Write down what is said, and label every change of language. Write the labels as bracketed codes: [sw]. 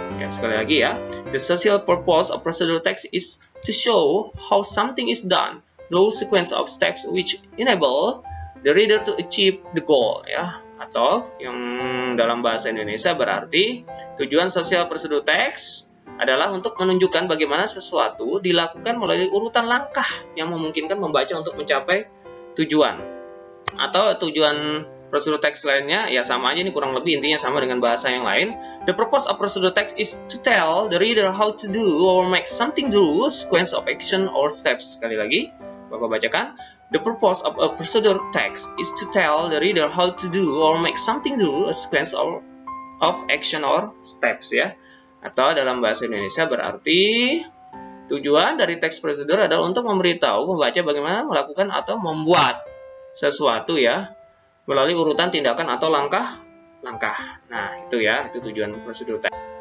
[id] Ya, sekali lagi ya, [en] the social purpose of procedure text is to show how something is done through sequence of steps which enable the reader to achieve the goal ya. [id] Atau yang dalam bahasa Indonesia berarti tujuan sosial prosedur teks adalah untuk menunjukkan bagaimana sesuatu dilakukan melalui urutan langkah yang memungkinkan membaca untuk mencapai tujuan. Atau tujuan prosedur teks lainnya ya sama aja, ini kurang lebih intinya sama dengan bahasa yang lain. [en] The purpose of procedure text is to tell the reader how to do or make something through sequence of action or steps. [id] Sekali lagi, Bapak bacakan. [en] The purpose of a procedure text is to tell the reader how to do or make something do, a sequence of action or steps ya. [id] Atau dalam bahasa Indonesia berarti tujuan dari teks prosedur adalah untuk memberitahu pembaca bagaimana melakukan atau membuat sesuatu ya melalui urutan tindakan atau langkah-langkah. Nah, itu ya, itu tujuan prosedur teks.